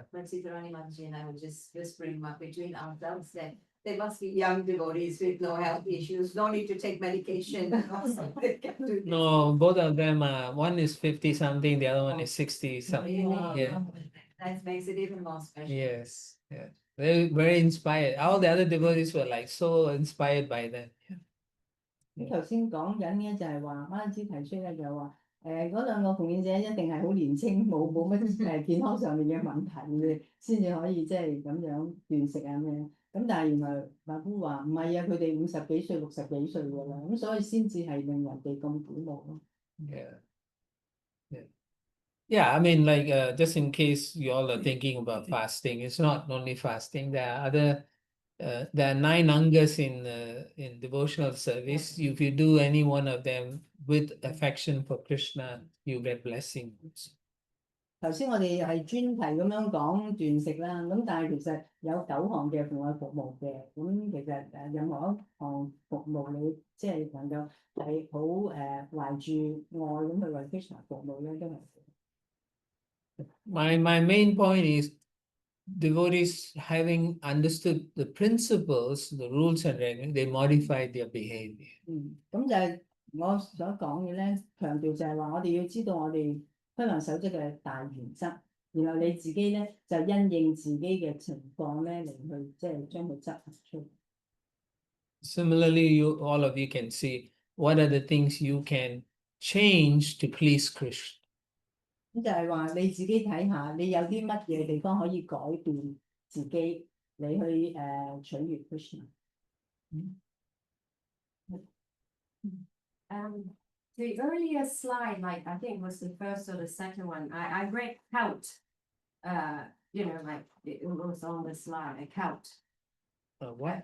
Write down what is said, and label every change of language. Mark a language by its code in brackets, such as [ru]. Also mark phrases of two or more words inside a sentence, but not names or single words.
[en] But Sitarani Mataji and I were just whispering up between ourselves that they must be young devotees with no health issues, no need to take medication. They can do this. No, both of them are, one is 50 something, the other one is 60 something. Really? Yeah. That makes it even more special. Yes. Yeah. Very, very inspired. All the other devotees were like so inspired by them. [yue] 咁頭先講緊嘅就係話，啱先提出咧就係話，嗰兩個奉獻者一定係好年青，冇乜健康上面嘅問題嘅，先至可以即係咁樣斷食啊咩？咁但係原來馬夫話唔係啊，佢哋50幾歲、60幾歲㗎啦，咁所以先至係令人哋咁鼓舞咯。 [en] Yeah. Yeah, I mean, like, just in case you all are thinking about fasting, it's not only fasting. There are other, there are 9 angas in devotional service. If you do any one of them with affection for Krishna, you get blessing. [yue] 頭先我哋係專題咁樣講斷食啦，咁但係其實有9項嘅奉愛服務嘅，咁其實任何一項服務你即係能夠係好懷住愛咁去為 Krishna 服務咧，都係。 [en] My main point is devotees having understood the principles, the rules and regulations, they modify their behavior. [yue] 咁就係我所講嘅咧，強調就係話我哋要知道我哋規範守則嘅大原則，然後你自己咧就因應自己嘅情況咧嚟去即係將佢執行出嚟。 [en] Similarly, all of you can see what are the things you can change to please Krishna. [yue] 咁就係話你自己睇下，你有啲乜嘢地方可以改變自己，你去取悅 Krishna。 [en] The earlier slide, like I think it was the first or the second one, I read count. You know, like it was on the slide, a count. What?